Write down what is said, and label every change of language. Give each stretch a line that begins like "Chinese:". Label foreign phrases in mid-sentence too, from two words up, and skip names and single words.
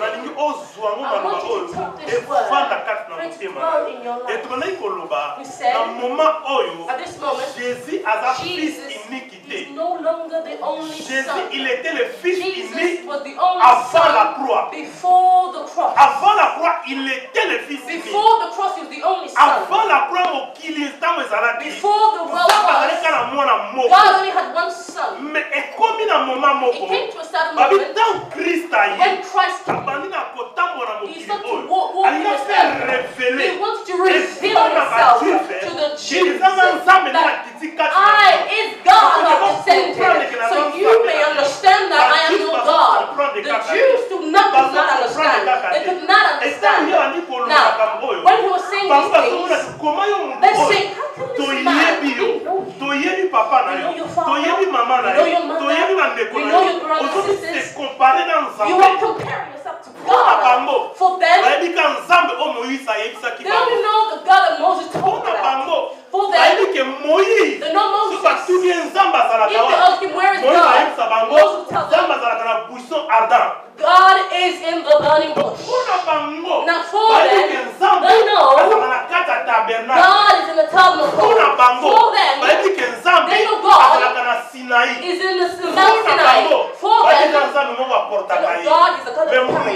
English: I want you to take this word for it to grow in your life. We said, at this moment, Jesus is no longer the only Son. Jesus was the only Son before the cross.
French: Avant la croix, il était le fils unique.
English: Before the cross, He was the only Son.
French: Avant la croix,
Lingala: mokili ntango ezalaki.
English: Before the world was, God only had one Son.
Lingala: Mais ekomi na moment
English: It
Lingala: moko.
English: came to a certain
Lingala: Babi
English: moment
Lingala: tant Christ aye.
English: when Christ came.
Lingala: Abandi na kotambola
English: He
Lingala: mokili
English: started to
Lingala: oyo.
English: walk in
Lingala: Alina
English: His
Lingala: faire
English: earth.
Lingala: révéler.
English: He wanted to reveal Himself to the Jews that I is God who has sent Him. So you may understand that I am your God. The Jews do not understand. They could not understand. Now, when He was saying these things, they're saying, how can this man
Lingala: toyebi papa na yo, toyebi mama na yo, toyebi bandeko na yo, ozo
French: se comparer
Lingala: na nzambe.
English: You are comparing yourself to God. For them,
Lingala: bayebi ka nzambe o Moïse ayebisaki
English: they only know the God that Moses told about. For them,
Lingala: bayebi ke Moïse
English: they know Moses.
Lingala: soki atuni nzambe azalaka
English: If they ask him where is
Lingala: Moïse
English: God,
Lingala: ayebisa bango
English: Moses tells
Lingala: nzambe
English: them,
Lingala: azalaka na
French: buisson ardent.
English: God is in the burning bush. Now for them, they know God is in the tabernacle. For them, they know God is in the Mount Sinai. For them, God is a God of carrying.